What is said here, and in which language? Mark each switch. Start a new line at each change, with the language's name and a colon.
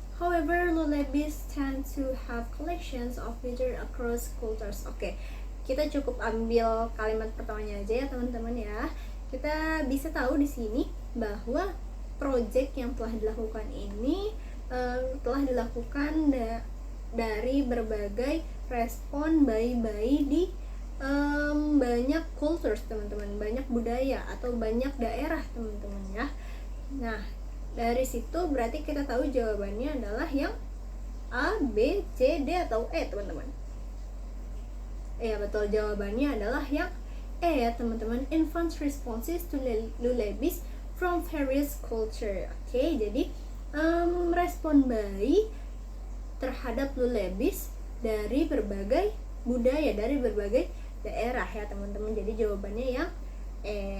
English: However, lullabies tend to have collections of literature across cultures.
Indonesian: Oke, kita cukup ambil kalimat pertamanya aja ya teman-teman ya. Kita bisa tahu di sini bahwa project yang telah dilakukan ini telah dilakukan dari berbagai respon bayi-bayi di banyak cultures teman-teman, banyak budaya atau banyak daerah teman-teman ya. Nah, dari situ berarti kita tahu jawabannya adalah yang A, B, C, D atau E teman-teman. Ya betul, jawabannya adalah yang E ya teman-teman.
English: Infants responses to lullabies from various culture.
Indonesian: Oke, jadi respon bayi terhadap lullabies dari berbagai budaya, dari berbagai daerah ya teman-teman. Jadi jawabannya yang E.